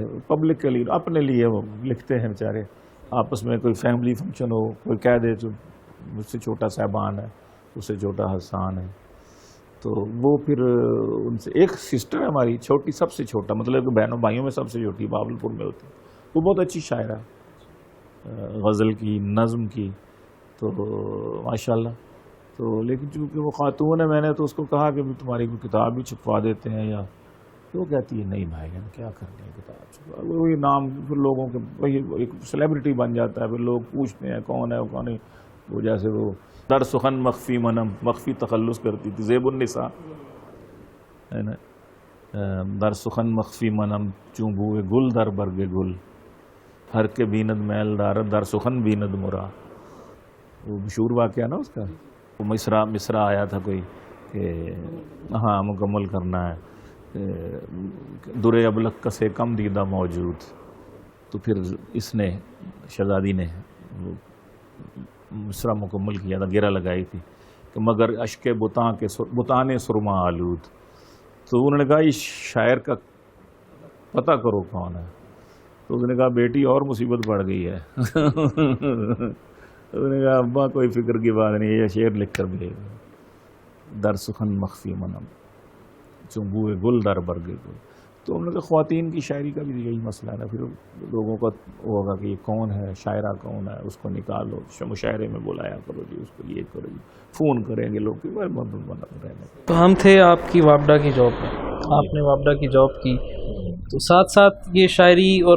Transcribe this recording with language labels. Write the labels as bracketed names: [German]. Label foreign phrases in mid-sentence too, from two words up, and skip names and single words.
[Urdu] پبلک کے لیے اپنے لیے وہ لکھتے ہیں بیچارے، آپس میں کوئی فیملی فنکشن ہو، کوئی کہہ دے تو مجھ سے چھوٹا صاحبان ہے، اس سے چھوٹا حسان ہے، تو وہ پھر ان سے ایک سسٹر ہے ہماری چھوٹی، سب سے چھوٹا، مطلب کہ بہنوں بھائیوں میں سب سے چھوٹی، بہاولپور میں ہوتی، وہ بہت اچھی شاعرہ ہے، غزل کی، نظم کی، تو ماشاءاللہ. تو لیکن چونکہ وہ خاتون ہے، میں نے تو اس کو کہا کہ تمہاری کوئی کتاب بھی چھپوا دیتے ہیں، یا تو وہ کہتی ہے نہیں بھائی ہم کیا کرنے ہیں کتاب چھپوا. وہی نام پھر لوگوں کے، وہی ایک سیلیبریٹی بن جاتا ہے، پھر لوگ پوچھتے ہیں کون ہے وہ کون ہے. وہ جیسے وہ [Persian] در سخن مخفی منم، [Urdu] مخفی تخلص کرتی تھی زیب النساء ہے نا، [Persian] در سخن مخفی منم چون بوئے گل در برگ گل، ہر کے بیند میل دار در سخن بیند مرا. [Urdu] وہ مشہور واقعہ نا اس کا، وہ مصرع آیا تھا کوئی کہ ہاں مکمل کرنا ہے، [Persian] در ابلق کسے کم دیدہ موجود. [Urdu] تو پھر اس نے شہزادی نے وہ مصرع مکمل کیا تھا، گرہ لگائی تھی کہ [Persian] مگر اشک بتانے سرما آلود. [Urdu] تو انہوں نے کہا یہ شاعر کا پتہ کرو کون ہے. تو اس نے کہا بیٹی اور مصیبت بڑھ گئی ہے. اس نے کہا ابا کوئی فکر کی بات نہیں، یہ شعر لکھ کر بھیج، [Persian] در سخن مخفی منم چون بوئے گل در برگ گل. [Urdu] تو ہم نے کہا خواتین کی شاعری کا بھی یہی مسئلہ ہے، پھر لوگوں کا ہوگا کہ یہ کون ہے، شاعرہ کون ہے، اس کو نکالو، مشاعرے میں بلایا کرو جی، اس کو یہ کرو جی، فون کریں گے لوگ کہ رہنے. تو ہم تھے آپ کی وابڈا کی جاب میں، آپ نے وابڈا کی جاب کی، تو ساتھ ساتھ یہ شاعری اور